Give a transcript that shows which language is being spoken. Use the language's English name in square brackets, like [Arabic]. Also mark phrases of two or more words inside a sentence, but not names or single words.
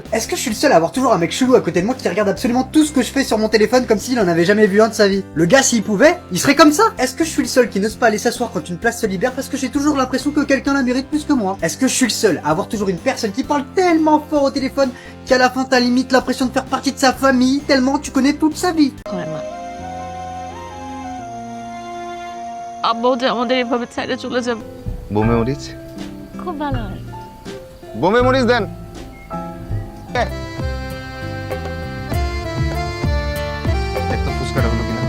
[French] Est-ce que je suis le seul à avoir toujours un mec chelou à côté de moi qui regarde absolument tout ce que je fais sur mon téléphone comme s'il en avait jamais vu un de sa vie? Le gars, s'il pouvait, il serait comme ça. Est-ce que je suis le seul qui n'ose pas aller s'asseoir quand une place se libère parce que j'ai toujours l'impression que quelqu'un la mérite plus que moi? Est-ce que je suis le seul à avoir toujours une personne qui parle tellement fort au téléphone qu'à la fin t'as limite l'impression de faire partie de sa famille tellement tu connais toute sa vie? [Bangla] আব্বাও আমাদের এভাবে ছেড়ে চলে যাবে। বোমে মরিচ খুব ভালো হয়। বোমে মরিচ দেন। একটু ফুচকাটা হলো কিনা?